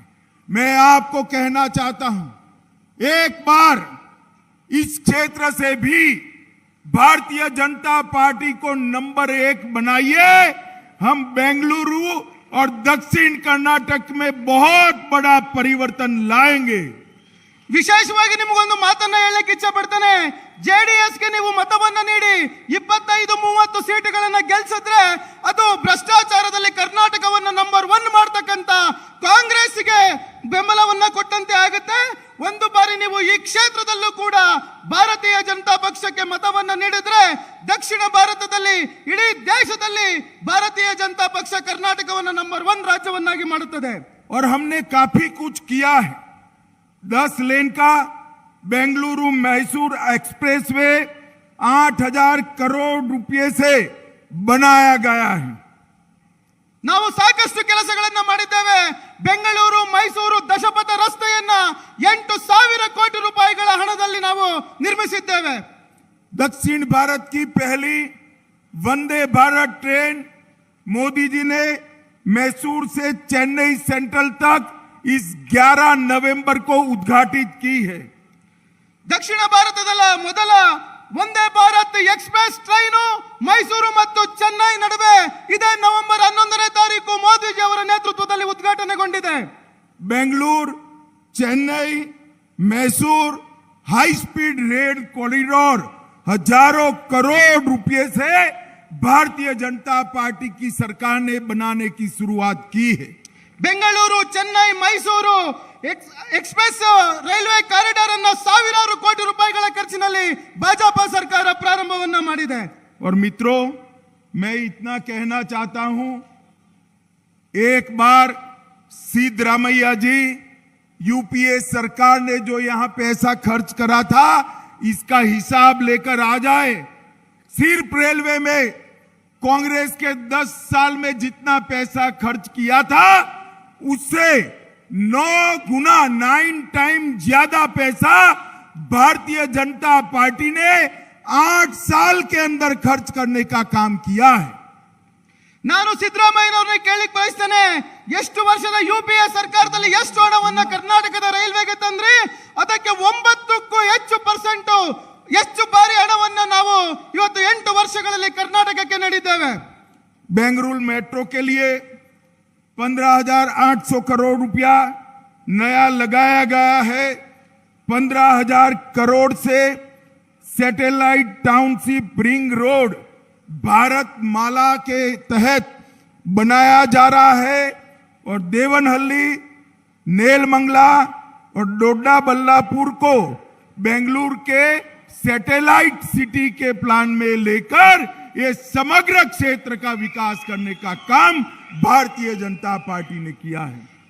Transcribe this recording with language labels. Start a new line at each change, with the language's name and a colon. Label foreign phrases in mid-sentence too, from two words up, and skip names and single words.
Hindi: मैं आपको कहना चाहता हूं, एक बार इस क्षेत्र से भी भारतीय जनता पार्टी को नंबर 1 बनाइए। हम बेंगलुरु और दक्षिण कर्नाटक में बहुत बड़ा परिवर्तन लाएंगे।
Kannada: ವಿಶೇಷವಾಗಿ ನಿಮಗೊಂದು ಮಾತನ್ನ ಹೇಳಕ್ಕೆ ಇಚ್ಛೆ ಪಡ್ತೇನೆ. ಜೆಡಿಎಸ್ಗೆ ನೀವು ಮತವನ್ನ ನೀಡಿ 25-30 ಸೀಟುಗಳನ್ನ ಗೆಲ್ಸಿದ್ರೆ ಅದು ಭ್ರಷ್ಟಾಚಾರದಲ್ಲಿ ಕರ್ನಾಟಕವನ್ನ ನಂಬರ್ 1 ಮಾಡ್ತಕ್ಕಂತ ಕಾಂಗ್ರೆಸ್ಗೆ ಬೆಂಬಲವನ್ನ ಕೊಟ್ಟಂತೆ ಆಗುತ್ತೆ. ಒಂದು ಬಾರಿ ನೀವು ಈ ಕ್ಷೇತ್ರದಲ್ಲೂ ಕೂಡ ಭಾರತೀಯ ಜನತಾ ಪಕ್ಷಕ್ಕೆ ಮತವನ್ನ ನೀಡಿದ್ರೆ ದಕ್ಷಿಣ ಭಾರತದಲ್ಲಿ ಇಡೀ ದೇಶದಲ್ಲಿ ಭಾರತೀಯ ಜನತಾ ಪಕ್ಷ ಕರ್ನಾಟಕವನ್ನ ನಂಬರ್ 1 ರಾಜ್ಯವನ್ನಾಗಿ ಮಾಡುತ್ತದೆ.
Hindi: और हमने काफी कुछ किया है। 10 लेन का बेंगलुरु मैसूर एक्सप्रेसवे 8,000 करोड़ रुपए से बनाया गया है।
Kannada: ನಾವು ಸಾಕಷ್ಟು ಕೆಲಸಗಳನ್ನ ಮಾಡಿದ್ದೇವೆ. ಬೆಂಗಳೂರು ಮೈಸೂರು ದಶಪಥ ರಸ್ತೆಯನ್ನ 8,000 ಕೋಟಿ ರೂಪಾಯಿಗಳ ಹಣದಲ್ಲಿ ನಾವು ನಿರ್ಮಿಸಿದ್ದೇವೆ.
Hindi: दक्षिण भारत की पहली वंदे भारत ट्रेन मोदी जी ने मैसूर से चेन्नई सेंट्रल तक इस 11 नवंबर को उद्घाटित की है।
Kannada: ದಕ್ಷಿಣ ಭಾರತದ ಮೊದಲ ವಂದೇ ಭಾರತ್ ಎಕ್ಸ್ಪ್ರೆಸ್ ಟ್ರೈನು ಮೈಸೂರು ಮತ್ತು ಚೆನ್ನೈ ನಡುವೆ ಇದೇ ನವೆಂಬರ್ 11ನೇ ತಾರೀಕು ಮೋದಿಜಿ ಅವರ ನೇತೃತ್ವದಲ್ಲಿ ಉದ್ಘಾಟನೆಗೊಂಡಿದೆ.
Hindi: बेंगलुरु चेन्नई मैसूर
English: high speed rail corridor
Hindi: हजारों करोड़ रुपए से भारतीय जनता पार्टी की सरकार ने बनाने की शुरुआत की है।
Kannada: ಬೆಂಗಳೂರು ಚೆನ್ನೈ ಮೈಸೂರು
English: express railway corridor
Kannada: ಅನ್ನು ಸಾವಿರಾರು ಕೋಟಿ ರೂಪಾಯಿಗಳ ಖರ್ಚಿನಲ್ಲಿ ಭಾಜಪಾ ಸರ್ಕಾರ ಪ್ರಾರಂಭವನ್ನ ಮಾಡಿದೆ.
Hindi: और मित्रों, मैं इतना कहना चाहता हूं, एक बार सिद्धरामैया जी यूपीए सरकार ने जो यहां पैसा खर्च करा था इसका हिसाब लेकर आ जाए। सिर्फ रेलवे में कांग्रेस के 10 साल में जितना पैसा खर्च किया था उससे 9 टाइम ज्यादा पैसा भारतीय जनता पार्टी ने 8 साल के अंदर खर्च करने का काम किया है।
Kannada: ನಾನು ಸಿದ್ದರಾಮಯ್ಯನವರನ್ನ ಕೇಳಲಿಕ್ಕೆ ಬಯಸ್ತೇನೆ, ಎಷ್ಟು ವರ್ಷದ ಯುಪಿಎ ಸರ್ಕಾರದಲ್ಲಿ ಎಷ್ಟು ಹಣವನ್ನ ಕರ್ನಾಟಕದ ರೈಲ್ವೆಗೆ ತಂದ್ರಿ? ಅದಕ್ಕೆ 9ಕ್ಕೂ ಹೆಚ್ಚು % ಎಷ್ಟು ಬಾರಿ ಹಣವನ್ನ ನಾವು ಇವತ್ತು 8 ವರ್ಷಗಳಲ್ಲಿ ಕರ್ನಾಟಕಕ್ಕೆ ನೀಡಿದ್ದೇವೆ.
Hindi: बेंगलुरु मेट्रो के लिए 15,800 करोड़ रुपया नया लगाया गया है। 15,000 करोड़ से
English: satellite township ring road
Hindi: भारत माला के तहत बनाया जा रहा है और देवनहल्ली, नेलमंगला और डोडा बल्लापुर को बेंगलुरु के
English: satellite city
Hindi: के प्लान में लेकर ये समग्र क्षेत्र का विकास करने का काम भारतीय जनता पार्टी ने किया है।